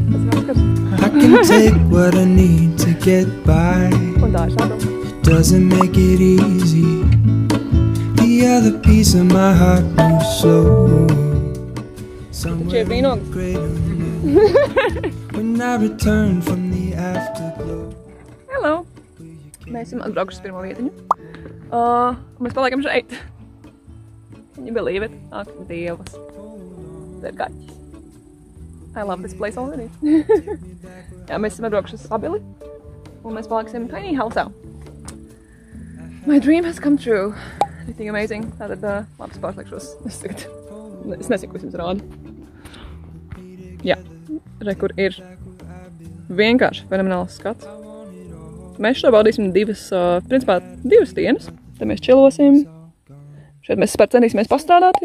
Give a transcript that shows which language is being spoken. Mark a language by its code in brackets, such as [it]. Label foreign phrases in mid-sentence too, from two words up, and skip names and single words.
[en] I can take what I need to get by. It doesn't make it easy. The other piece of my heart moves slow. Somewhere greater when I return from the afterglow. Hello! [lv] Mēs esam atbraukuši uz pirmo vietiņu. Mēs paliekam šeit. [en] Can you believe it? [lv] Ak, Dievs. Te ir kaķis. [en] I love this place already. [lv] Jā, mēs esam atbraukuši uz Sabili. Un mēs paliksim [en] tiny house'ā. My dream has come true. Anything amazing. [lv] Tātad, labs pārslēgšos. Es nezinu, ko es jums rādu. Jā, re, kur ir vienkārši fenomenāls skats. Mēs šo baudīsim principā divas dienas. Te mēs čilosim. Šeit mēs centīsimies pastrādāt.